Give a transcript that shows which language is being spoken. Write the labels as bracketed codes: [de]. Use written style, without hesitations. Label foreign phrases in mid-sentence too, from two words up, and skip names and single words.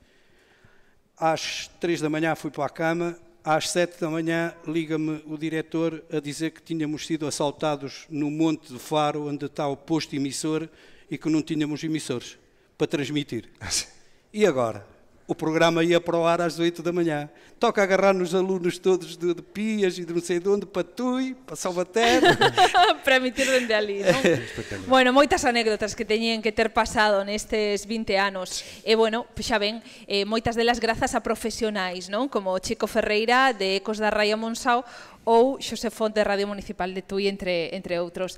[pt] Às 3 da manhã fui para a cama, às 7 da manhã liga-me o diretor a dizer que tínhamos sido assaltados no Monte de Faro, onde está o posto emissor, e que não tínhamos emissores para transmitir. E agora? O programa ia para o ar às 8 da manhã. Toca agarrar nos alunos todos de Pias e de não sei de onde, para Tui, para Salvaterra. [gl] Para emitir dende ali, non? Bueno, moitas anécdotas que teñen que ter pasado nestes 20 anos. E, bueno, xa ven, moitas delas grazas a profesionais, non? Como Chico Ferreira, de Ecos da Raia Monsao, ou Xosé Font de Radio Municipal de Tui, entre outros.